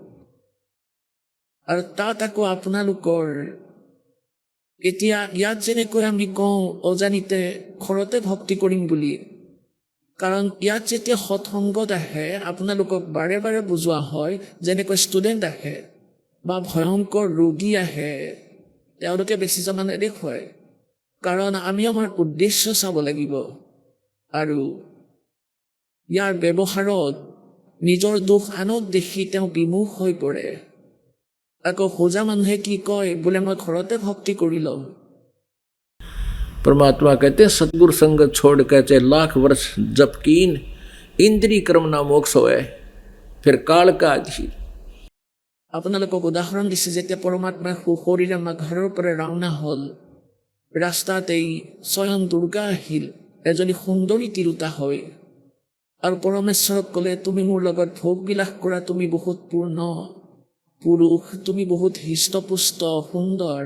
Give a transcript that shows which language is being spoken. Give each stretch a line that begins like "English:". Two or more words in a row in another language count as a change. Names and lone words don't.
Assamese: আৰু তাত আকৌ আপোনালোকৰ এতিয়া ইয়াত যেনেকৈ আমি কওঁ অজানিতে ঘৰতে ভক্তি কৰিম বুলি, কাৰণ ইয়াত যেতিয়া সৎসংগত আহে আপোনালোকক বাৰে বাৰে বুজোৱা হয়, যেনেকৈ ষ্টুডেণ্ট আহে বা ভয়ংকৰ ৰোগী আহে, তেওঁলোকে বেছি জনা নেদেখুৱায়, কাৰণ আমি আমাৰ উদ্দেশ্য চাব লাগিব। আৰু ইয়াৰ ব্যৱহাৰত নিজৰ দুখ আনক দেখি তেওঁ বিমুখ হৈ পৰে। আকৌ হোজা মানুহে কি কয়, বোলে মই ঘৰতে ভক্তি কৰি লওঁ।
Hindi: परमात्मा कहते हैं सतगुरु संगत छोड़ के चाहे लाख वर्ष जप कीन, इंद्री कर्म ना मोक्ष होए, फिर काल का अधीर।
Assamese: আপোনালোকক উদাহৰণ দিছে, যেতিয়া পৰমাত্মাই শৰীৰে আমাৰ ঘৰৰ পৰা ৰাওনা হ'ল, ৰাস্তাত এই স্বয়ং দুৰ্গা আহিল, এজনী সুন্দৰী তিৰোতা হয়, আৰু পৰমেশ্বৰক ক'লে, তুমি মোৰ লগত ভোগ বিলাস কৰা, তুমি বহুত পূৰ্ণ পুৰুষ, তুমি বহুত হৃষ্টপুষ্ট সুন্দৰ।